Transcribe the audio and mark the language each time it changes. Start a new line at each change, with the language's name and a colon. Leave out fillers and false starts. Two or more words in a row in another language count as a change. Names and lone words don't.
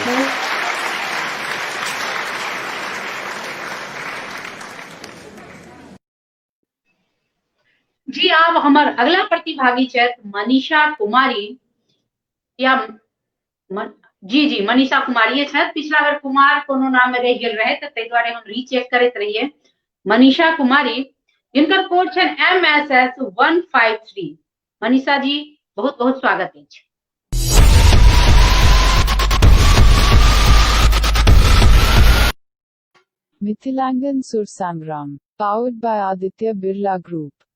Maithili: जी। अब हमार अगला प्रतिभागी छथि मनीषा कुमारी या जी मनीषा कुमारी छथि। पिछला बेर कुमार कोनो नाम में रह गेल रहे, ताहि दुआरे हम रीचेक करैत रहिए। मनीषा कुमारी, जिनकर कोड छनि MSS 153। मनीषा जी बहुत बहुत स्वागत अछि।
English: Mithilangan Sur Sangram, powered by Aditya Birla Group.